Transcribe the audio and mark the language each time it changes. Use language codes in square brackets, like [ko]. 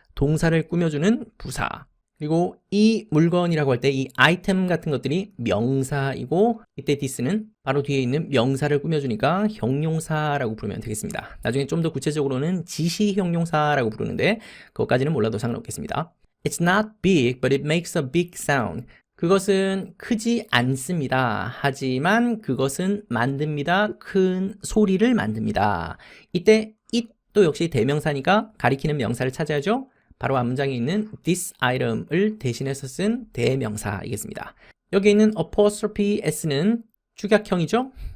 [ko] 동사를 꾸며주는 부사. 그리고 이 물건이라고 할 때 이 아이템 같은 것들이 명사이고 이때 this는 바로 뒤에 있는 명사를 꾸며주니까 형용사라고 부르면 되겠습니다. 나중에 좀 더 구체적으로는 지시 형용사라고 부르는데 그것까지는 몰라도 상관없겠습니다. [en] It's not big, but it makes a big sound. [ko] 그것은 크지 않습니다. 하지만 그것은 만듭니다. 큰 소리를 만듭니다. 이때 it도 역시 대명사니까 가리키는 명사를 찾아야죠. 바로 앞문장에 있는 [en] this item [ko] 을 대신해서 쓴 대명사이겠습니다. 여기 있는 apostrophe s는 축약형이죠.